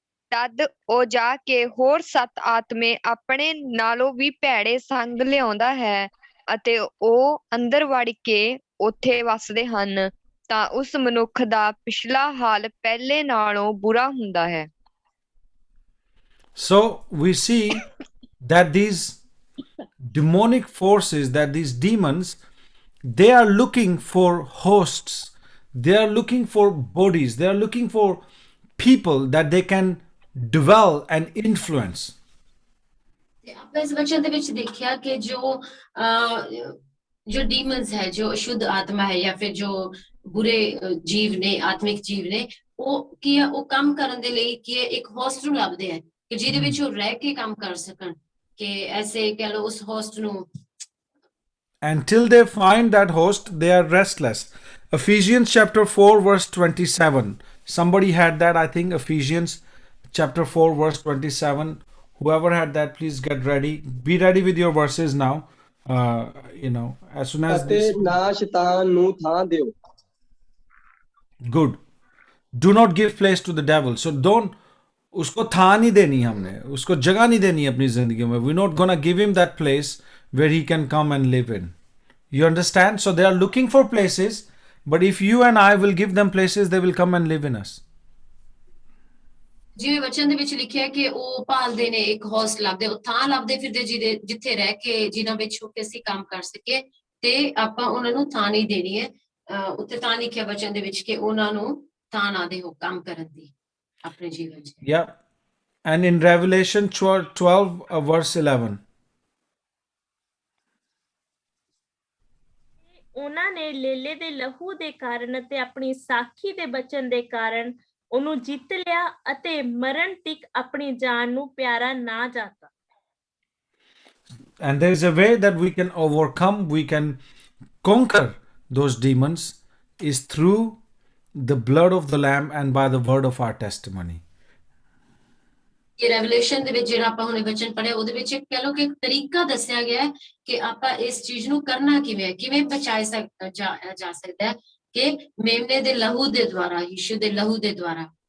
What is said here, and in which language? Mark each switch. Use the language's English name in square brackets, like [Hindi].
[Punjabi] ਤਦ ਉਹ ਜਾ ਕੇ ਹੋਰ 7 ਆਤਮੇ ਆਪਣੇ ਨਾਲੋਂ ਵੀ ਭੈੜੇ ਸੰਗ ਲਿਆਉਂਦਾ ਹੈ ਅਤੇ ਉਹ ਅੰਦਰ ਵੜ ਕੇ ਉੱਥੇ ਵੱਸਦੇ ਹਨ, ਤਾਂ ਉਸ ਮਨੁੱਖ ਦਾ ਪਿਛਲਾ ਹਾਲ ਪਹਿਲੇ ਨਾਲੋਂ ਬੁਰਾ ਹੁੰਦਾ ਹੈ। [English] So we see that these demonic forces, that these demons, they are looking for hosts, they are looking for bodies, they are looking for people that they can dwell and influence. [Punjabi] ਤੇ ਆਪਾਂ ਇਸ ਵਚਨ ਦੇ ਵਿੱਚ ਦੇਖਿਆ ਕਿ ਜੋ ਡੀਮਨਸ ਹੈ, ਜੋ ਅਸ਼ੁੱਧ ਆਤਮਾ ਹੈ ਜਾਂ ਫਿਰ ਜੋ ਬੁਰੇ ਜੀਵ ਨੇ, ਆਤਮਿਕ ਜੀਵ ਨੇ, ਉਹ ਕੀ ਹੈ, ਉਹ ਕੰਮ ਕਰਨ ਦੇ ਲਈ ਕੀ ਹੈ, ਇੱਕ ਹੋਸਟ ਨੂੰ ਲੱਭਦੇ ਹੈ ਕਿ ਜਿਹਦੇ ਵਿੱਚ ਉਹ ਰਹਿ ਕੇ ਕੰਮ ਕਰ ਸਕਣ, ਕਿ ਐਸੇ ਕਹਿ ਲਓ ਉਸ ਹੋਸਟ ਨੂੰ. [English] Until they find that host, they are restless. Ephesians chapter 4 verse 27. Somebody had that, I think. Ephesians chapter 4 verse 27. Whoever had that, please get ready. Be ready with your verses now. You know, as soon as [Punjabi] ਅਤੇ ਨਾ ਸ਼ੈਤਾਨ ਨੂੰ ਥਾਂ ਦਿਓ। [English] Good. Do not give place to the devil. So don't, [Hindi] उसको था नहीं देनी हमने, उसको जगह नहीं देनी अपनी जिंदगी में. [English] We're not gonna give him that place where he can come and live in. You understand? So they are looking for places, but if you and I will give them places, they will come and live in us. [Punjabi] ਜਿਵੇਂ ਵਚਨ ਦੇ ਵਿੱਚ ਲਿਖਿਆ ਕਿ ਉਹ ਭਾਲਦੇ ਨੇ, ਇੱਕ ਹੋਸਟ ਲੱਭਦੇ, ਉਹ ਥਾਂ ਲੱਭਦੇ ਫਿਰਦੇ ਜਿੱਥੇ ਰਹਿ ਕੇ ਜਿਨ੍ਹਾਂ ਵਿੱਚ ਹੋ ਕੇ ਅਸੀਂ ਕੰਮ ਕਰ ਸਕੀਏ, ਤੇ ਆਪਾਂ ਉਹਨਾਂ ਨੂੰ ਥਾਂ ਨਹੀਂ ਦੇਣੀ ਹੈ. ਉੱਥੇ ਤਾਂ ਲਿਖਿਆ ਵਚਨ ਦੇ ਵਿੱਚ ਕਿ ਉਹਨਾਂ ਨੂੰ ਥਾਂ ਨਾ ਦਿਓ ਕੰਮ ਕਰਨ ਦੀ ਆਪਣੇ ਜੀਵਨ 'ਚ. [English] Yeah. And in Revelation 12 verse 11. [Punjabi] ਉਹਨਾਂ ਨੇ ਲੇਲੇ ਦੇ ਲਹੂ ਦੇ ਕਾਰਨ ਅਤੇ ਆਪਣੀ ਸਾਖੀ ਦੇ ਬਚਨ ਦੇ ਕਾਰਨ ਉਹਨੂੰ ਜਿੱਤ ਲਿਆ ਅਤੇ ਮਰਨ ਤੱਕ ਆਪਣੀ ਜਾਨ ਨੂੰ ਪਿਆਰਾ ਨਾ ਜਾਤਾ. [English] And there is a way that we can overcome, we can conquer those demons is through the blood of the Lamb and by the word of our testimony. [Punjabi] ਇਹ ਰੈਵਲੇਸ਼ਨ ਦੇ ਵਿੱਚ ਜਿਹੜਾ ਆਪਾਂ ਹੁਣੇ ਵਚਨ ਪੜ੍ਹਿਆ, ਉਹਦੇ ਵਿੱਚ ਇੱਕ ਕਹਿ ਲਓ ਕਿ ਇੱਕ ਤਰੀਕਾ ਦੱਸਿਆ ਗਿਆ ਹੈ ਕਿ ਆਪਾਂ ਇਸ ਚੀਜ਼ ਨੂੰ ਕਰਨਾ ਕਿਵੇਂ ਹੈ, ਕਿਵੇਂ ਬਚਾਇਆ ਜਾ ਸਕਦਾ ਹੈ, ਕਿ ਮੇਮਨੇ ਦੇ ਲਹੂ ਦੇ ਦੁਆਰਾ, ਯਿਸੂ ਦੇ ਲਹੂ ਦੇ ਦੁਆਰਾ.